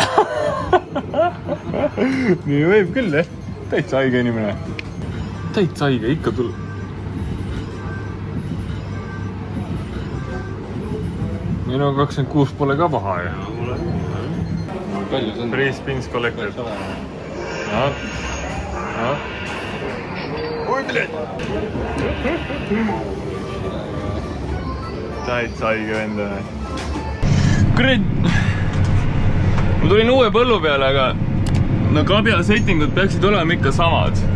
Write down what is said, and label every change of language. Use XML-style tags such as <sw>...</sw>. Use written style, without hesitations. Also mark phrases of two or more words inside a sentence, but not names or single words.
<et>Nii võib küll, jah. Täitsa haige inimene. Täitsa haige, ikka tuleb. Minu 26 pole ka paha, jah. Palju see on?</et> <en>Free spins collected.</en> <et>Oi, bled! Täitsa haige vend. Kurat! Ma tulin uue põllu peale, aga no kabja settingud peaksid olema ikka samad.</et>